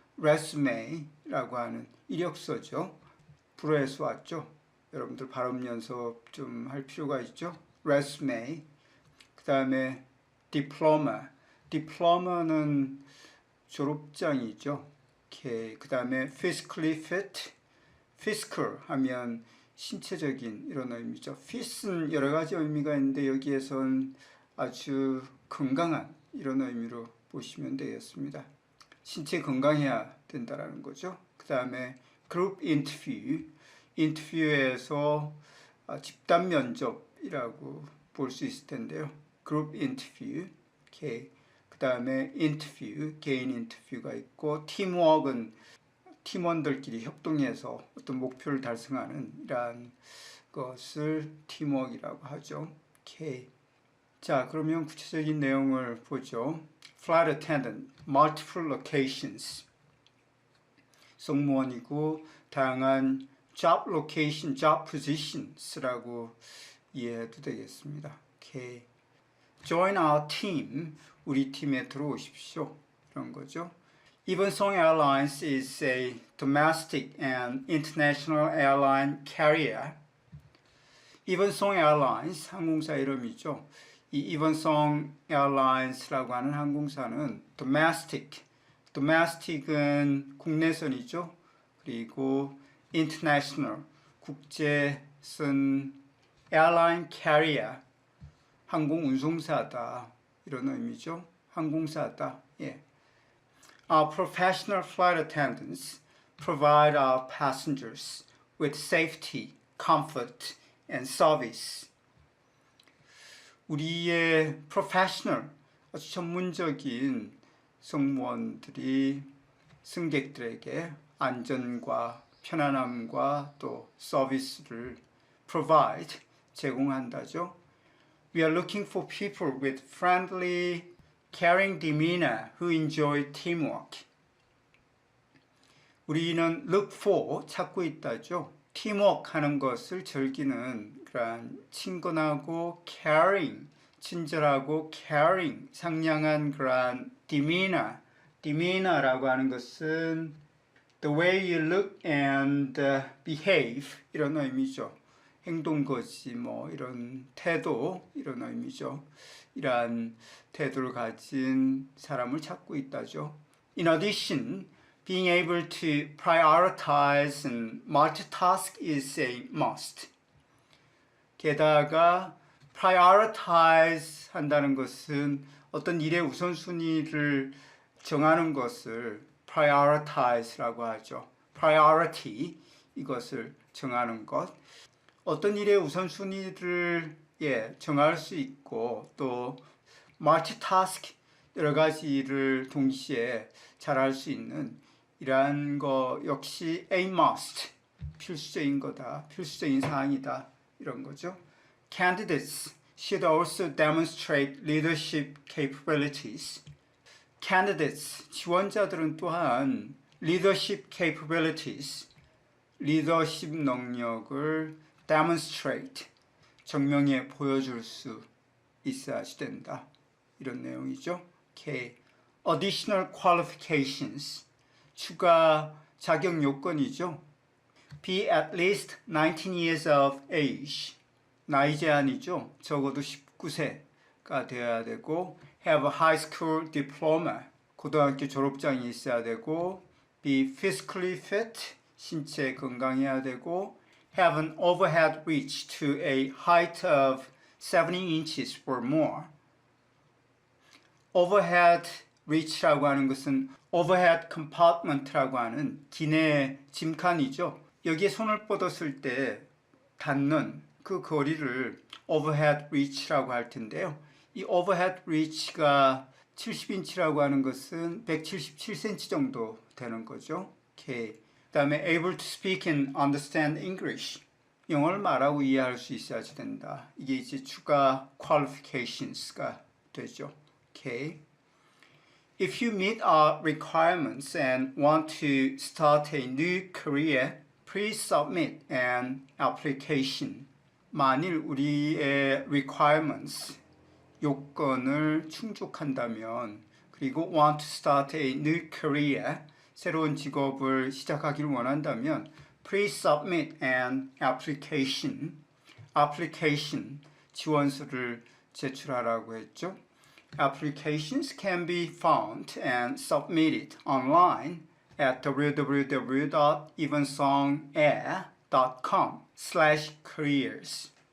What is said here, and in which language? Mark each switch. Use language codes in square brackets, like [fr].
[ko] resume라고 하는 이력서죠. 불어에서 왔죠. 여러분들 발음 연습 좀 할 필요가 있죠. resume. 그 다음에 diploma. diploma는 졸업장이죠. 오케이. 그 다음에 physically fit. physical 하면 신체적인 이런 의미죠. fit은 여러 가지 의미가 있는데 여기에선 아주 건강한 이런 의미로 보시면 되겠습니다. 신체 건강해야 된다라는 거죠. 그 다음에 group interview. 인터뷰에서 집단 면접이라고 볼 수 있을 텐데요. group interview. 오케이. 그 다음에 인터뷰, 개인 인터뷰가 있고, 팀워크는 팀원들끼리 협동해서 어떤 목표를 달성하는 이러한 것을 팀워크이라고 하죠. 오케이. 자, 그러면 구체적인 내용을 보죠. [en] Flight attendant, multiple locations. [ko] 승무원이고 다양한 job location, job positions라고 이해해도 되겠습니다. [en] 오케이. Join our team. [ko] 우리 팀에 들어오십시오. 이런 거죠. [en] Evansong Airlines is a domestic and international airline carrier. [ko] Evansong Airlines 항공사 이름이죠. 이 Evansong Airlines라고 하는 항공사는 domestic은 국내선이죠. 그리고 international 국제선 airline carrier 항공 운송사다 이런 의미죠. 항공사다. 예. [en] Our professional flight attendants provide our passengers with safety, comfort, and service. [ko] 우리의 professional, 아주 전문적인 승무원들이 승객들에게 안전과 편안함과 또 서비스를 provide, 제공한다죠. [en] We are looking for people with friendly, caring demeanor who enjoy teamwork. [ko] 우리는 look for, 찾고 있다죠. teamwork 하는 것을 즐기는 그런 친근하고 caring, 친절하고 caring, 상냥한 그런 demeanor라고 하는 것은 [en] the way you look and behave [ko] 이런 의미죠. 행동거지 뭐 이런 태도 이런 의미죠. 이러한 태도를 가진 사람을 찾고 있다죠. [en] In addition, being able to prioritize and multitask is a must. [ko] 게다가 prioritize 한다는 것은 어떤 일의 우선순위를 정하는 것을 prioritize라고 하죠. priority, 이것을 정하는 것. 어떤 일의 우선순위를 정할 수 있고 또 multitask, 여러 가지 일을 동시에 잘할 수 있는 이러한 거 역시 a must, 필수적인 거다, 필수적인 사항이다 이런 거죠. [en] Candidates should also demonstrate leadership capabilities. [ko] Candidates, 지원자들은 또한 leadership capabilities, 리더십 능력을 demonstrate, 증명해 보여줄 수 있어야지 된다. 이런 내용이죠. Okay. Additional qualifications, 추가 자격 요건이죠. [en] Be at least 19 years of age, [ko] 나이 제한이죠. 적어도 19세가 되어야 되고 [en] have a high school diploma, [ko] 고등학교 졸업장이 있어야 되고 [en] be physically fit, [ko] 신체 건강해야 되고 [en] have an overhead reach to a height of 70 inches or more. [ko] overhead reach라고 하는 것은 overhead compartment라고 하는 기내 짐칸이죠. 여기에 손을 뻗었을 때 닿는 그 거리를 overhead reach라고 할 텐데요. 이 overhead reach가 70인치라고 하는 것은 177cm 정도 되는 거죠. 오케이. 그다음에 [en] able to speak and understand English. [ko] 영어를 말하고 이해할 수 있어야지 된다. 이게 이제 추가 qualifications가 되죠. 오케이. [en] If you meet our requirements and want to start a new career, please submit an application. [ko] 만일 우리의 [en] requirements, [ko] 요건을 충족한다면, 그리고 [en] want to start a new career, [ko] 새로운 직업을 시작하기를 원한다면, [en] please submit an application. [ko] application, 지원서를 제출하라고 했죠. [en] Applications can be found and submitted online at www.evensongair.com/careers.